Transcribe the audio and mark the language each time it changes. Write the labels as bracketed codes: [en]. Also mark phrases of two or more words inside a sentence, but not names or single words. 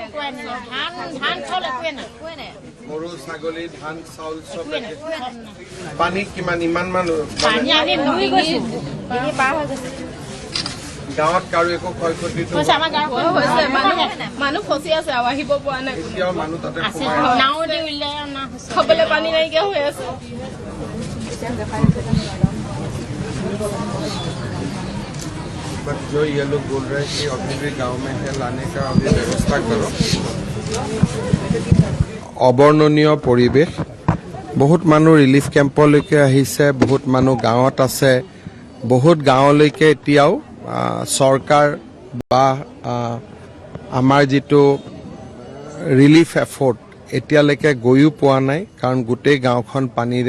[as] গৰু ছাগলী ধান চাউল চব পানী কিমান ইমান মানুহ গাঁৱত কাৰো একো ক্ষয়ক্ষতি মানুহ ফচি আছে আৰু আহিব পৰা নাই এতিয়াও মানুহ তাতে খাবলৈ পানী নাইকিয়া হৈ আছে [hi] जो ये लोग बोल रहे हैं कि अभी भी गांव में है लाने का अभी व्यवस्था करो [as] অবৰ্ণনীয় পৰিৱেশ বহুত মানুহ [hi] ৰিলিফ কেম্পলৈকে আহিছে বহুত মানুহ [as] গাঁৱত আছে বহুত গাঁৱলৈকে এতিয়াও চৰকাৰ বা আমাৰ যিটো ৰিলিফ এফৰ্ট এতিয়ালৈকে গৈও পোৱা নাই কাৰণ গোটেই গাঁওখন পানীৰে